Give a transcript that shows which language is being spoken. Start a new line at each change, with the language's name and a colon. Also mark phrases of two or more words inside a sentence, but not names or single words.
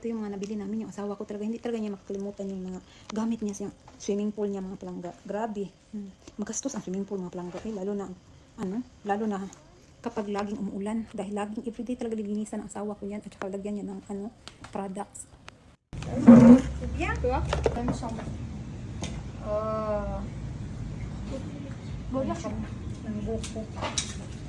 Filipino: Ito yung mga nabili namin. Yung asawa ko talaga, hindi talaga niya makakalimutan yung mga gamit niya sa
English: swimming pool
Filipino: niya mga palangga. Grabe. Magastos ang
English: swimming pool
Filipino: mga palangga. Lalo na kapag laging umuulan. Dahil laging everyday talaga lilinisan ng asawa ko yan at saka lagyan niya ng products.
French: Bien. Toi, t'aimes ça? Bon, merci. J'aime beaucoup.